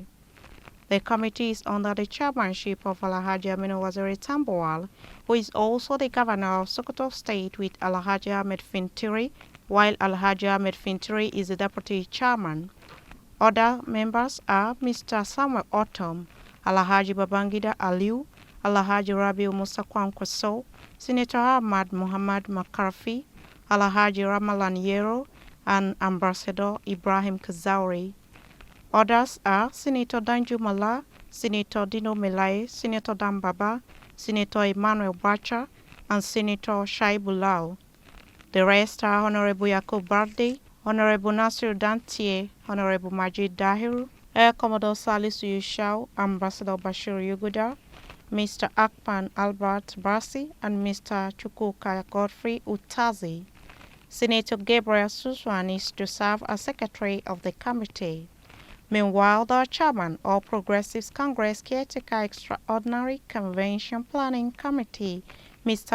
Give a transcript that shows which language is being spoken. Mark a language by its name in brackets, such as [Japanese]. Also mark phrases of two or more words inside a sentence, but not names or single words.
[English] The committee is under the chairmanship of Alhaji Aminu Waziri Tambuwal, who is also the governor of Sokoto State, with Alhaji Ahmed Fintiri, while Alhaji Ahmed Fintiri is the deputy chairman. Other members are Mr. Samuel Otom, Alhaji Babangida Aliu, Alhaji Rabiu Musa Kwankwaso, Senator Ahmad Muhammad McCarthy, Alhaji Ramalan Yero, and Ambassador Ibrahim Kazauri. Others are Senator Danju Mala, Senator Dino Melai, Senator Dambaba, Senator Emmanuel Bacha, and Senator Shaibulao. The rest are Honorable Yakub Barde, Honorable Nasir Dantier, Honorable Majid Dahiru, Air Commodore Salisu Yushau, Ambassador Bashir Yuguda, Mr. Akpan Albert Basi, and Mr. Chukwuka Godfrey Utazi. Senator Gabriel Suswan is to serve as Secretary of the committee. Meanwhile, the chairman of Progressives Congress Caretaker Extraordinary Convention Planning Committee, Mr.